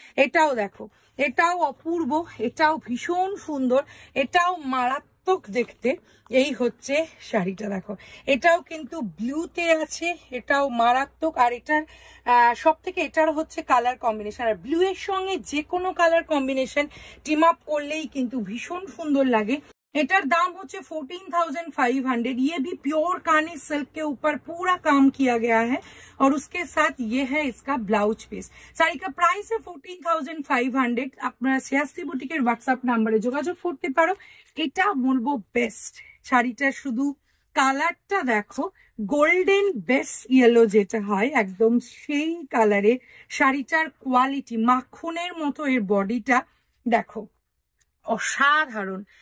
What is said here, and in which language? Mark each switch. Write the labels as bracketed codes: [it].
[bn] এটাও দেখো, এটাও অপূর্ব, এটাও ভীষণ সুন্দর, এটাও মারাত্মক দেখতে। এই হচ্ছে শাড়িটা দেখো, এটাও কিন্তু ব্লুতে আছে, এটাও মারাত্মক। আর এটার সব থেকে এটার হচ্ছে কালার কম্বিনেশন, আর ব্লু এর সঙ্গে যে কোনো কালার কম্বিনেশন টিম আপ করলেই কিন্তু ভীষণ সুন্দর লাগে। एटर दाम होचे 14,500। [hi] ये भी प्योर कानी सिल्क के ऊपर पूरा काम किया गया है और उसके साथ ये है इसका ब्लाउज पीस। साड़ी का प्राइस है 14,500। [bn] আপনারা শ্রেয়াস্তি বুটিকের হোয়াটসঅ্যাপ নম্বরে যোগাযোগ করতে পারো। এটা বলবো বেস্ট শাড়িটা, শুধু কালারটা দেখো, গোল্ডেন বেস ইয়েলো যেটা হয় একদম সেই কালারে। শাড়িটার কোয়ালিটি মাখনের মতো, এর বডিটা দেখো অসাধারণ।